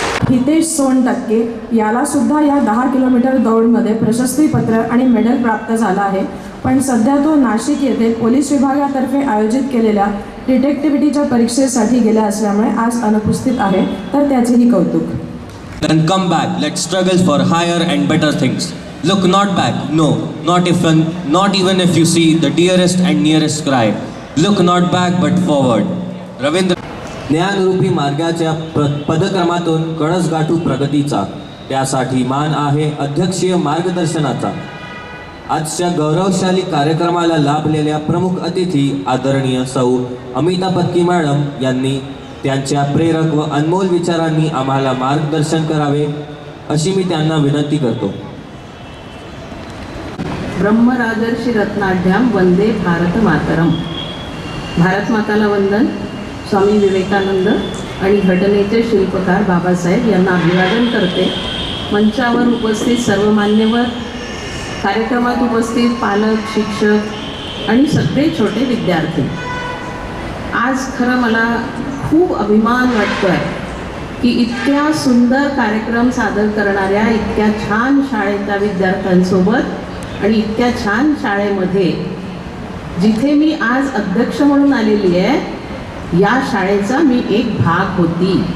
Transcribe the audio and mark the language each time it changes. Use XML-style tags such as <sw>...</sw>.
<mr>हितेश सोनटक्के याला सुद्धा या 10 किलोमीटर दौडमध्ये प्रशस्तीपत्र आणि मेडल प्राप्त झाला आहे. पण सध्या तो नाशिक येथे पोलीस विभागातर्फे आयोजित केलेल्या डिटेक्टिव्हिटीच्या परीक्षेसाठी गेला असल्यामुळे आज अनुपस्थित आहे. तर त्याचेही कौतुक.</mr> <en>Then come back. Let's struggle for higher and better things. Look not back. No, not even if you see the dearest and nearest cry. Look not back but forward.</en> <mr>Ravindra. ज्ञानरूपी मार्गाच्या पदक्रमातून कळस गाठू प्रगतीचा. त्यासाठी मान आहे अध्यक्षीय मार्गदर्शनाचा. आजच्या गौरवशाली कार्यक्रमाला लाभलेल्या प्रमुख अतिथी आदरणीय सौ अमिता पदकी मॅडम यांनी त्यांच्या प्रेरक व अनमोल विचारांनी आम्हाला मार्गदर्शन करावे अशी मी त्यांना विनंती करतो. ब्रह्मराजर्षी रत्नाढ्याम वंदे भारत मातरम. भारत माताला वंदन. स्वामी विवेकानंद आणि घटनेचे शिल्पकार बाबासाहेब यांना अभिवादन करते. मंचावर उपस्थित सर्व मान्यवर, कार्यक्रमात उपस्थित पालक, शिक्षक आणि सगळे छोटे विद्यार्थी, आज खरं मला खूप अभिमान वाटतो आहे की इतक्या सुंदर कार्यक्रम सादर करणाऱ्या इतक्या छान शाळेच्या विद्यार्थ्यांसोबत आणि इतक्या छान शाळेमध्ये जिथे मी आज अध्यक्ष म्हणून आलेली आहे, या शाळेचा मी एक भाग होती.</mr>